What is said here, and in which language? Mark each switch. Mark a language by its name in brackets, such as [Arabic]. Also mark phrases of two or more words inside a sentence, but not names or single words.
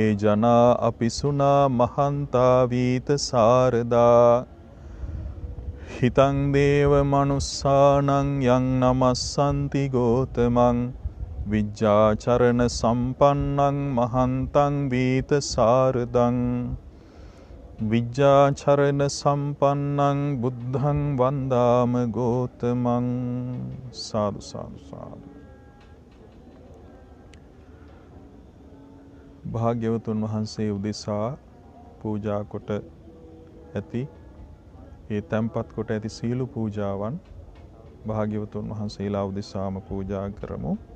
[Pali] ජනා අපිසුනා මහන්තා වීත සාරදා හිතං දේව මනුස්සානං යං නමස්සන්ති ගෝතමං විජ්ජාචරණ සම්පන්නං මහන්තං වීත සාරදං විජ්ජාචරණ සම්පන්නං බුද්ධං වන්දාම ගෝතමං සාදු සාදු සාදු. [Sinhala] භාග්‍යවතුන් වහන්සේ උදෙසා පූජා කොට ඇති ඒ තැන්පත් කොට ඇති සීල පූජාවන් භාග්‍යවතුන් වහන්සේලා උදෙසාම පූජා කරමු.